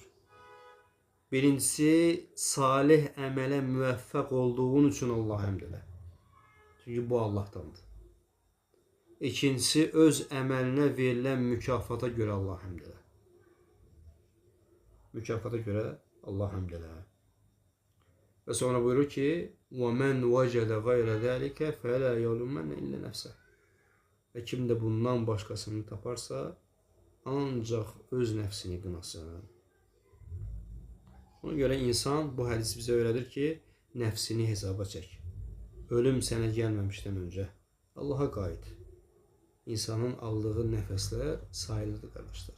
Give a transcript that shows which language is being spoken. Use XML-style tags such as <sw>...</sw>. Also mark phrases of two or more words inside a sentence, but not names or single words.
<az>Birincisi, salih əmələ müvəffəq olduğun üçün Allaha həmd elə. Çünki bu Allahdandır. İkincisi, öz əməlinə verilən mükafata görə Allaha həmd elə. Mükafata görə Allaha həmd elə. Və sonra buyurur ki,</az> <ar>وَمَنْ وَجَدَ غَيْرَ ذَٰلِكَ فَلَا يَلُمَّنَّ إِلَّا نَفْسَهُ.</ar> <az>Və kim də bundan başqasını taparsa, ancaq öz nəfsini qınasın. Ona görə insan, bu hədis bizə öyrədir ki, nəfsini hesaba çək. ölüm sənə gəlməmişdən öncə Allaha qayıt. İnsanın aldığı nəfəslər sayılıdır qardaşlar.</az>